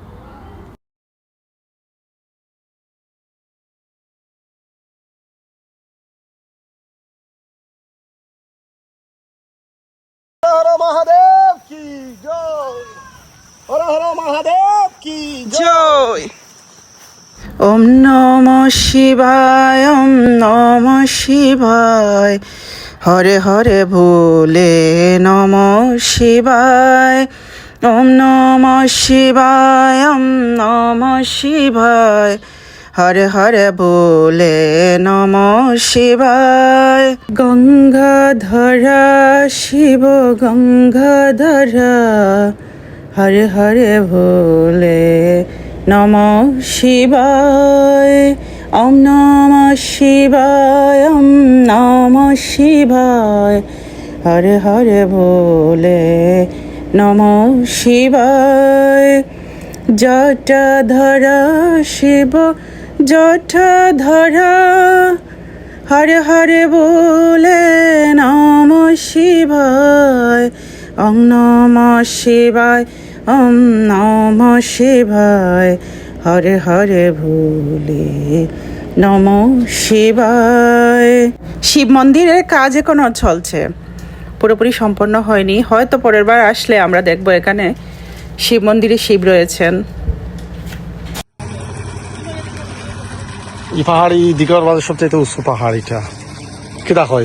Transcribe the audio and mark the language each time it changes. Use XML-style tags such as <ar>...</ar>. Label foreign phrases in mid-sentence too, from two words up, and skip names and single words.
<hi>हर महादेव की जय, हर हर महादेव की জয়।</hi> <sa>ওম নমঃ শিবায়, ওম নমঃ শিবায়, হরে হরে ভোলে নমঃ শিবায়, ওম নমঃ শিবায়, ওম নমঃ শিবায়, হরে হরে ভোলে নমঃ শিবায়। গঙ্গাধরা শিব গঙ্গাধরা, হরে হরে ভোলে নমঃ শিবায়, ওম নমঃ শিবায়, ওম নমঃ শিবায়, হরে হরে ভোলে নমঃ শিবায়। জটাধরা শিব জটাধরা, হরে হরে ভোলে নমঃ শিবায়, ওম নমঃ শিবায়, ওম নমঃ শিবায়, হরে হরে ভোলে নমঃ শিবায়।</sa> <bn>শিব মন্দিরের কাজ এখনো চলছে, পুরোপুরি সম্পন্ন হয়নি। হয়তো পরের বার আসলে আমরা দেখব এখানে শিব মন্দিরে শিব রয়েছেন। এই পাহাড়ি দিকের মাঝে সবচেয়ে উঁচু পাহাড় এটা, কেটা কয়?</bn>